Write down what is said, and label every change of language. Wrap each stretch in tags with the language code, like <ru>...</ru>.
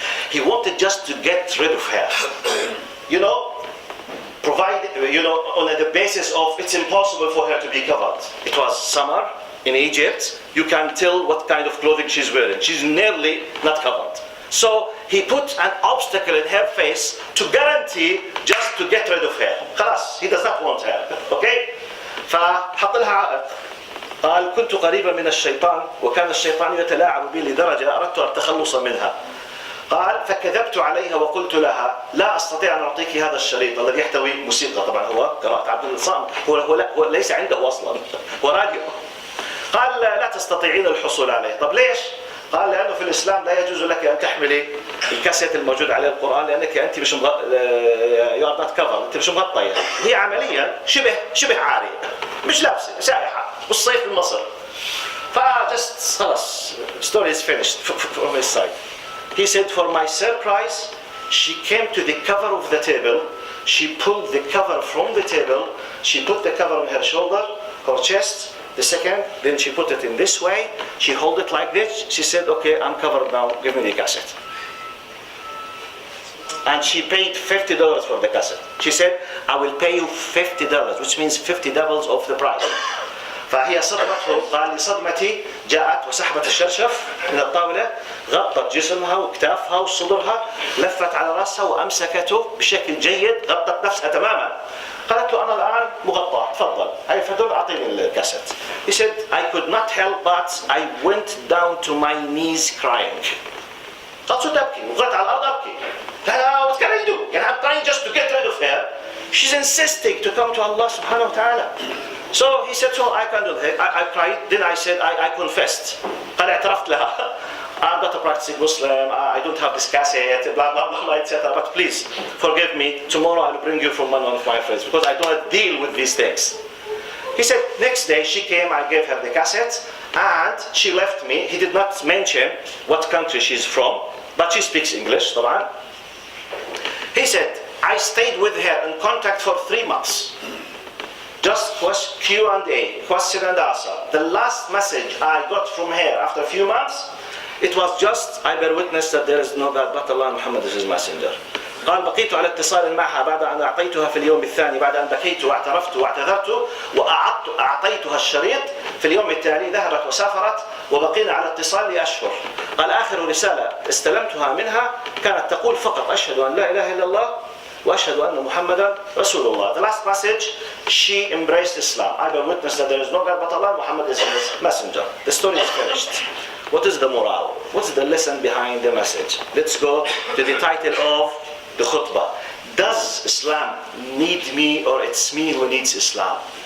<en>He wanted just to get rid of her. You know, on the basis of it's impossible for her to be covered. It was summer in Egypt. You can tell what kind of clothing she's wearing. She's nearly not covered. So he put an obstacle in her face to guarantee just to get rid of her. خلاص, he does not want her.</en> <ar>Okay? فحط لها عائق. قال كنت قريبا من الشيطان وكان الشيطان يتلاعب بي لدرجة أردت التخلص منها. قال فكذبت عليها وقلت لها لا أستطيع أن أعطيك هذا الشريط الذي يحتوي موسيقى. طبعا هو قراءة عبد الصامد، هو ليس عنده أصلا، هو راديو. قال لا تستطيعين الحصول عليه. طب ليش؟ قال لأنه في الإسلام لا يجوز لك أن تحملي الكاسيت الموجود عليه القرآن لأنك أنت مش you are not covered، أنت مش مغطية. هي عمليا شبه عارية، مش لابسة، سائحة، والصيف في مصر.</ar> <en>فجست خلاص story is finished from his side. He said, for my surprise, she came to the cover of the table. She pulled the cover from the table. She put the cover on her shoulder, her chest, the second. Then she put it in this way. She held it like this. She said, okay, I'm covered now. Give me the cassette. And she paid $50 for the cassette. She said, I will pay you $50, which means 50 doubles of the price.</en> <ar>فهي صدمتهم. قال لصدمتي جاءت وسحبت الشرشف من الطاولة، غطت جسمها وكتافها وصدرها، لفت على رأسها وأمسكته بشكل جيد، غطت نفسها تماما. قالت له أنا الآن مغطاة، تفضل. هاي فدول أعطيني الكاسيت.</ar> <en>He said, I could not help but I went down to my knees crying.</en> <ar>قالت تبكي وقعت على الأرض أبكي.</ar> <en>What can I do? I'm trying just to get rid of her. She's insisting to come to Allah subhanahu wa ta'ala. So he said, so I can do that. I cried. Then I said, I confessed. قال اعترفت لها. I'm not a practicing Muslim. I don't have this cassette, blah, blah, blah, etc. But please, forgive me. Tomorrow I'll bring you from one of my friends because I don't deal with these things. He said, next day she came, I gave her the cassette, and she left me. He did not mention what country she's from, but she speaks English, طبعا. He said, I stayed with her in contact for 3 months. Just Q&A, question and answer. The last message I got from her after a few months, it was just, I bear witness that there is no God but Allah, Muhammad is his messenger.</en> <ar>قال بقيت على اتصال معها بعد أن أعطيتها في اليوم الثاني، بعد أن بكيت واعترفت واعتذرت أعطيتها الشريط. في اليوم التالي ذهبت وسافرت وبقينا على اتصال لأشهر. قال آخر رسالة استلمتها منها كانت تقول فقط أشهد أن لا إله إلا الله وأشهد أن محمدا رسول الله.</ar> <en>The last message, she embraced Islam. I bear witness that there is no God but Allah, Muhammad is his messenger. The story is finished. What is the morale? What's the lesson behind the message? Let's go to the title of the khutbah. Does Islam need me, or it's me who needs Islam?</en>